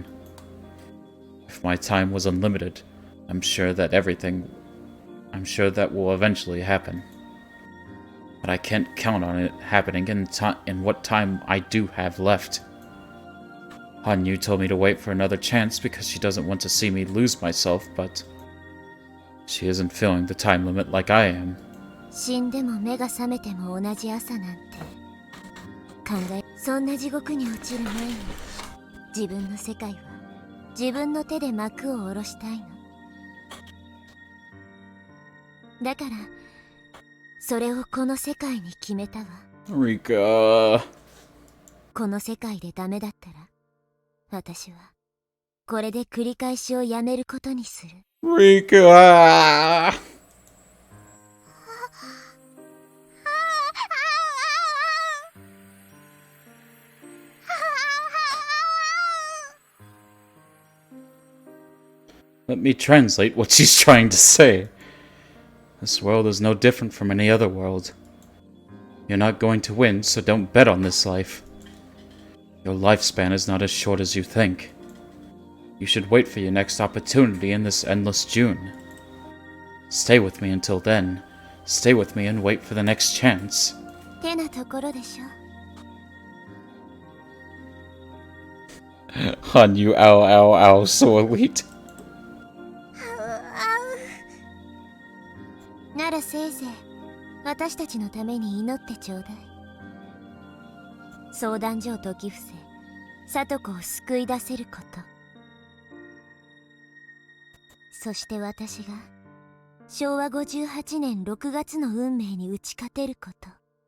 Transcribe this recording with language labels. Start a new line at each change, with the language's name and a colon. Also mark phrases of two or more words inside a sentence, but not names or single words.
English: If my time was unlimited, I'm sure that will eventually happen. But I can't count on it happening in what time I do have left. Hanyu told me to wait for another chance because she doesn't want to see me lose myself, but she isn't feeling the time limit like I am.
Japanese: 死んでも目が覚めても同じ朝なんて考え、そんな地獄に落ちる前に自分の世界は自分の手で幕を下ろしたいの。だからそれをこの世界に決めたわ。 Rika. この世界でダメだったら私はこれで繰り返しをやめることにする。 Rika.
English: Let me translate what she's trying to say. This world is no different from any other world. You're not going to win, so don't bet on this life. Your lifespan is not as short as you think. You should wait for your next opportunity in this endless June. Stay with me until then. Stay with me and wait for the next chance.
Japanese: てなところでしょ。
English: Hanyu, ow, ow, ow, so elite.
Japanese: ならせいぜい私たちのために祈ってちょうだい。相談所を解き伏せ聡子を救い出せること、そして私が昭和58年6月の運命に打ち勝てること。